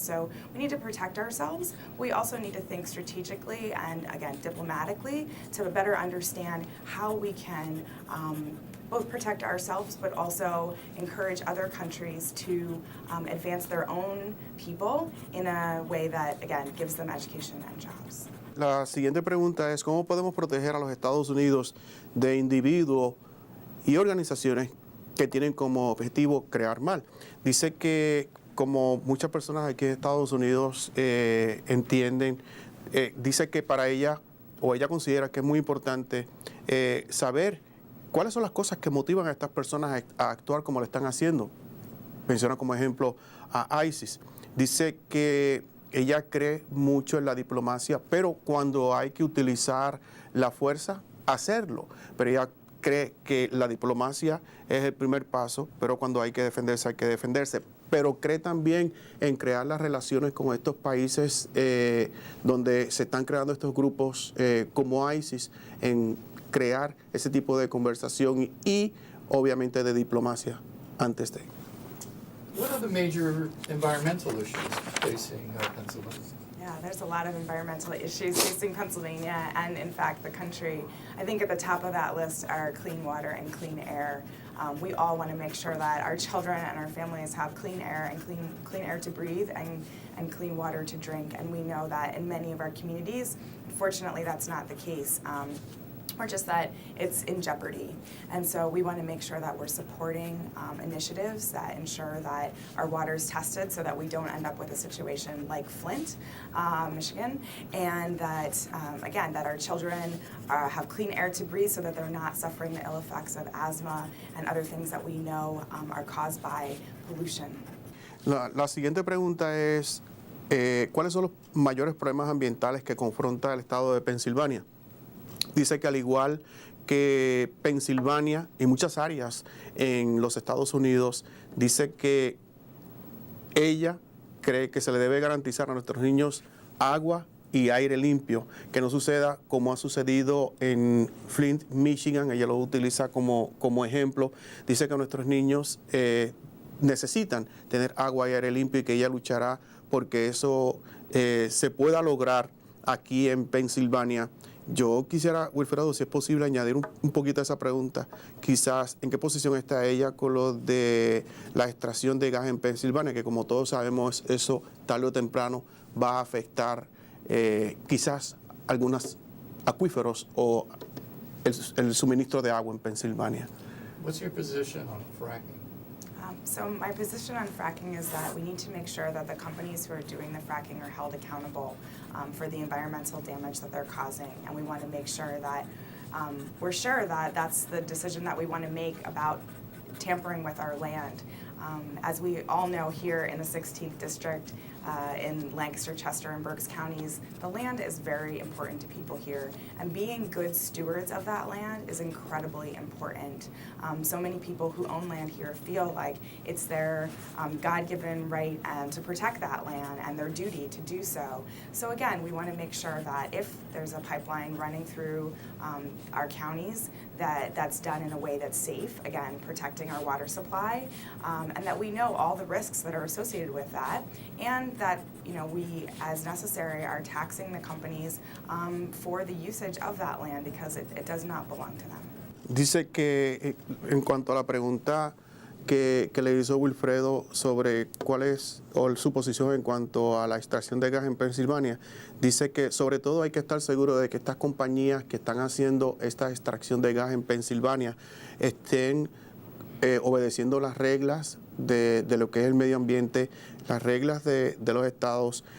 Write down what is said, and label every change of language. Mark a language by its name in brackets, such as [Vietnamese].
[English] So we need to protect ourselves. We also need to think strategically and, again, diplomatically to better understand how we can both protect ourselves but also encourage other countries to advance their own people in a way that, again, gives them education and jobs. [Spanish] La siguiente pregunta es: ¿cómo podemos proteger a los Estados Unidos de individuos y organizaciones que tienen como objetivo crear mal? Dice que, como muchas personas aquí en Estados Unidos entienden, dice que para ella, o ella considera que es muy importante saber cuáles son las cosas que motivan a estas personas a actuar como lo están haciendo. Menciona como ejemplo a ISIS. Dice que ella cree mucho en la diplomacia, pero cuando hay que utilizar la fuerza, hacerlo. Pero ella cree que la diplomacia es el primer paso, pero cuando hay que defenderse, hay que defenderse. Pero cree también en crear las relaciones con estos países donde se están creando estos grupos como ISIS, en crear ese tipo de conversación y obviamente de diplomacia antes de. [English] What are the major environmental issues facing Pennsylvania? Yeah, there's a lot of environmental issues facing Pennsylvania and, in fact, the country. I think at the top of that list are clean water and clean air. We all want to make sure that our children and our families have clean air and clean air to breathe and clean water to drink. And we know that in many of our communities, unfortunately, that's not the case. Or just that it's in jeopardy. And so we want to make sure that we're supporting initiatives that ensure that our water is tested so that we don't end up with a situation like Flint, Michigan, and that, again, that our children have clean air to breathe so that they're not suffering the ill effects of asthma and other things that we know are caused by pollution. [Spanish] La siguiente pregunta es, ¿cuáles son los mayores problemas ambientales que confronta el estado de Pensilvania? Dice que al igual que Pensilvania y muchas áreas en los Estados Unidos, dice que ella cree que se le debe garantizar a nuestros niños agua y aire limpio, que no suceda como ha sucedido en Flint, Michigan. Ella lo utiliza como ejemplo. Dice que nuestros niños necesitan tener agua y aire limpio y que ella luchará porque eso se pueda lograr aquí en Pensilvania. Yo quisiera, Wilfredo, si es posible, añadir un poquito a esa pregunta. Quizás, ¿en qué posición está ella con lo de la extracción de gas en Pensilvania? Que como todos sabemos, eso tarde o temprano va a afectar quizás algunos acuíferos o el suministro de agua en Pensilvania. [English] What's your position on fracking? So my position on fracking is that we need to make sure that the companies who are doing the fracking are held accountable for the environmental damage that they're causing. And we want to make sure that we're sure that that's the decision that we want to make about tampering with our land. As we all know, here in the 16th District, in Lancaster, Chester, and Berks counties, the land is very important to people here. And being good stewards of that land is incredibly important. So many people who own land here feel like it's their God-given right to protect that land and their duty to do so. So again, we want to make sure that if there's a pipeline running through our counties, that's done in a way that's safe, again, protecting our water supply, and that we know all the risks that are associated with that, and that we, as necessary, are taxing the companies for the usage of that land because it does not belong to them. [Spanish] Dice que en cuanto a la pregunta que le hizo Wilfredo sobre cuál es su posición en cuanto a la extracción de gas en Pensilvania, dice que sobre todo hay que estar seguro de que estas compañías que están haciendo esta extracción de gas en Pensilvania estén obedeciendo las reglas de lo que es el medio ambiente, las reglas de los estados.